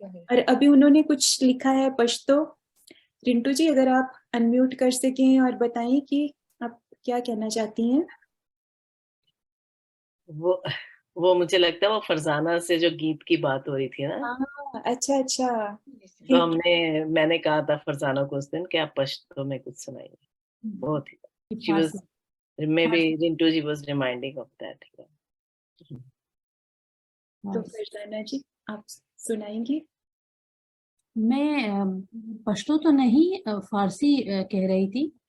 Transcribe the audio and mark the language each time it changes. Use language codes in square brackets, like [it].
[hi] और अभी उन्होंने कुछ लिखा है पश्तो। रिंटू जी अगर आप अनम्यूट कर सकें और बताएं कि आप क्या कहना चाहती हैं। वो मुझे लगता है वो फरजाना से जो गीत की बात हो रही थी ना। हाँ, अच्छा अच्छा। तो मैंने कहा था फरजाना को उस दिन कि आप पश्तो में कुछ सुनाइए। बहुत ही [en] she was maybe Rintu ji was reminding of that. [hi] तो फरजाना जी आप सुनाएंगी। मैं पश्तो तो नहीं, फारसी कह रही थी।